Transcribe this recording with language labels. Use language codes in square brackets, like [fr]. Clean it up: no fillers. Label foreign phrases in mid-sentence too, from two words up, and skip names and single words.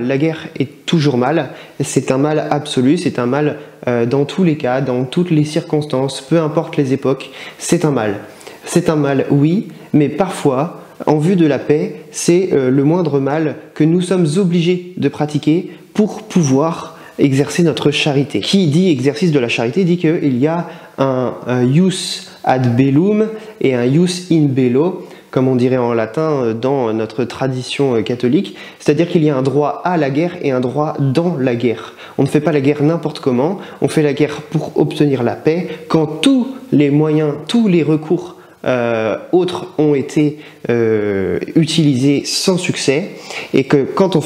[fr] La guerre est toujours mal. C'est un mal absolu, c'est un mal dans tous les cas, dans toutes les circonstances, peu importe les époques, c'est un mal. C'est un mal, oui, mais parfois, en vue de la paix, c'est le moindre mal que nous sommes obligés de pratiquer pour pouvoir exercer notre charité. Qui dit exercice de la charité dit qu'il y a un [la] ius ad bellum [fr] et un [la] ius in bello. [fr] comme on dirait en latin dans notre tradition catholique, c'est-à-dire qu'il y a un droit à la guerre et un droit dans la guerre. On ne fait pas la guerre n'importe comment, on fait la guerre pour obtenir la paix, quand tous les moyens, tous les recours autres ont été utilisés sans succès, et que quand on fait